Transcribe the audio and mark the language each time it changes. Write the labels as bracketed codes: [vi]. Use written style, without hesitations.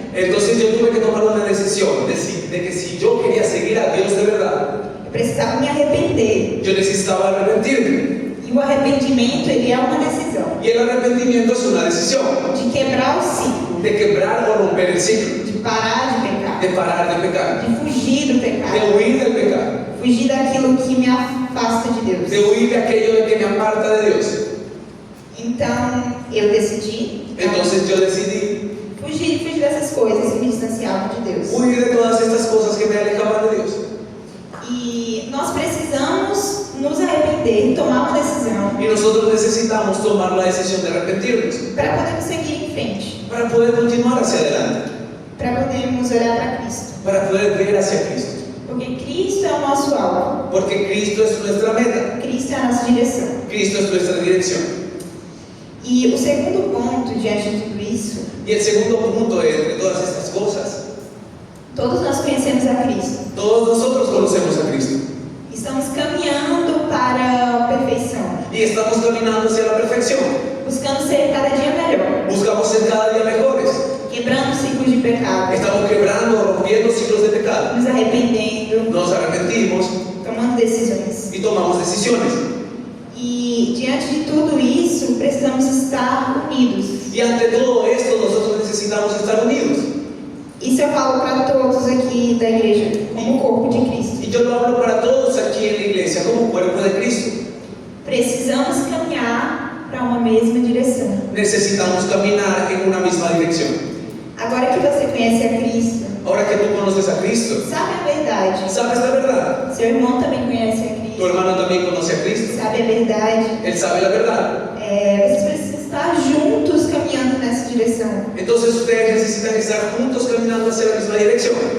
[es] Entonces yo tuve que tomar una decisión de que si yo quería seguir a Dios de verdad, [pt] Eu precisava me arrepender. [es] yo necesitaba arrepentirme. [pt] E o arrependimento, ele é uma decisão [es] Y el arrepentimiento es una decisión [pt] de quebrar o ciclo, [es] de quebrar o romper el ciclo, [pt] de parar de pecar, [es] de parar de pecar, [pt] de fugir do de pecado, [es] huir del pecado, [pt] fugir daquilo que me afasta de Deus. [es] de huir de aquello que me aparta de Dios. [pt] Então, eu decidi [es] Entonces yo decidí [pt] fugir dessas coisas que me distanciavam de Deus. [es] huir de todas estas cosas que me alejaban de Dios. [pt] E nós precisamos nos arrepender, tomar uma decisão [es] Y nosotros necesitamos tomar la decisión de arrepentirnos [pt] para podermos seguir em frente, [es] para poder continuar hacia adelante, [pt] para podermos olhar para Cristo. [es] para poder ver hacia Cristo. [pt] Porque Cristo é o nosso alvo, [es] Porque Cristo es nuestra meta, [pt] Cristo é a nossa direção. [es] Cristo es nuestra dirección. [pt] E o segundo ponto diante de tudo isso, [es] Y el segundo punto entre todas estas cosas, [pt] todos nós conhecemos a Cristo. [es] todos nosotros conocemos a Cristo [pt] Estamos caminhando para a perfeição, [es] y estamos caminando hacia la perfección. [pt] buscando ser cada dia melhor, [es] Buscamos ser cada día mejores. [pt] quebrando ciclos de pecado, [es] Estamos quebrando, rompiendo ciclos de pecado. [pt] nos arrependendo, [es] Nos arrepentimos [pt] tomando decisões. [es] y tomamos decisiones. [pt] E diante de tudo isso, precisamos estar unidos. [es] Y ante todo esto nosotros necesitamos estar unidos. [pt] Isso eu falo para todos aqui da igreja, como corpo de Cristo. [es] Y yo lo hablo para todos aquí en la iglesia como cuerpo de Cristo. [pt] Precisamos caminhar para uma mesma direção. [es] Necesitamos caminar en una misma dirección. [pt] Agora que você conhece a Cristo, [es] Ahora que tú conoces a Cristo, [pt] sabe a verdade. [es] sabes la verdad. [pt] Seu irmão também conhece a [es] Tu [pt] Cristo, [es] hermano también conoce a Cristo. [pt] sabe a verdade. [es] Él sabe la verdad. [pt] Vocês precisam estar juntos caminhando nessa direção, [es] Entonces ustedes necesitan estar juntos caminando hacia la misma dirección,